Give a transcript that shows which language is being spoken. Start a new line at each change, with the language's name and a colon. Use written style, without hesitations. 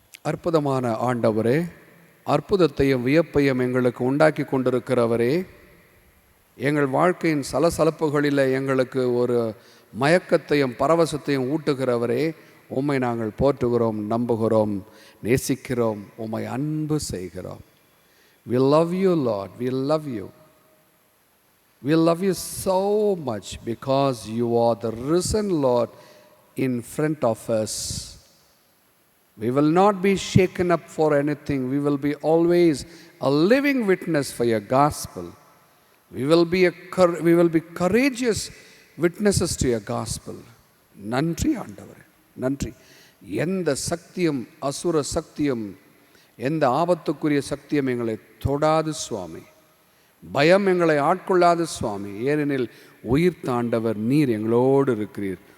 Tamil: அற்புதமான ஆண்டவரே, அற்புதத்தையும் வியப்பையும் எங்களுக்கு உண்டாக்கி கொண்டிருக்கிறவரே, எங்கள் வாழ்க்கையின் சலசலப்புகளில் எங்களுக்கு ஒரு மயக்கத்தையும் பரவசத்தையும் ஊட்டுகிறவரே, உம்மை நாங்கள் போற்றுகிறோம், நம்புகிறோம், நேசிக்கிறோம், உம்மை அன்பு செய்கிறோம்.
English: We love you, Lord. We love you. We love you so much because you are the risen Lord in front of us. We will not be shaken up for anything. We will be always a living witness for your gospel. We will be courageous witnesses to your gospel.
Tamil: நன்றி ஆண்டவரே, நன்றி. எந்த சக்தியும் அசுர சக்தியும் எந்த ஆபத்துக்குரிய சக்தியும் எங்களை தொடாது சுவாமி. பயம் எங்களை ஆட்கொள்ளாது சுவாமி. ஏனெனில் உயிர் தாண்டவர் நீர் எங்களோடு இருக்கிறீர்.